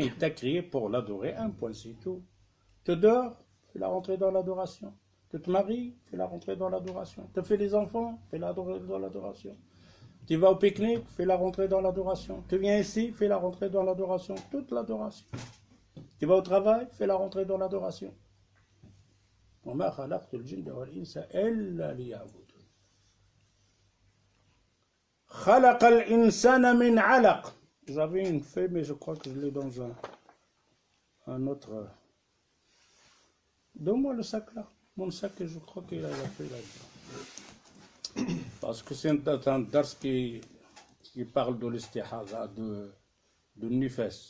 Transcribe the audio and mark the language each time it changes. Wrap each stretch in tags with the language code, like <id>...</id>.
<fr>Il t'a créé pour l'adorer. Un point, c'est tout. Tu dors, fais la rentrée dans l'adoration. Tu te maries, fais la rentrée dans l'adoration. Tu fais des enfants, fais la rentrée dans l'adoration. Tu vas au pique-nique, fais la rentrée dans l'adoration. Tu viens ici, fais la rentrée dans l'adoration. Toute l'adoration. Tu vas au travail, fais la rentrée dans l'adoration.</fr> <ar>وما خلقت الجن والإنس إلا ليعبدون. خلق الإنسان من علق.</ar> <fr>J'avais une feuille, mais je crois que je l'ai dans un autre. Donne-moi le sac là. Mon sac, je crois qu'il a la feuille là-dedans. Parce que c'est un dars qui parle de l'istihaza, de Nifes.</fr>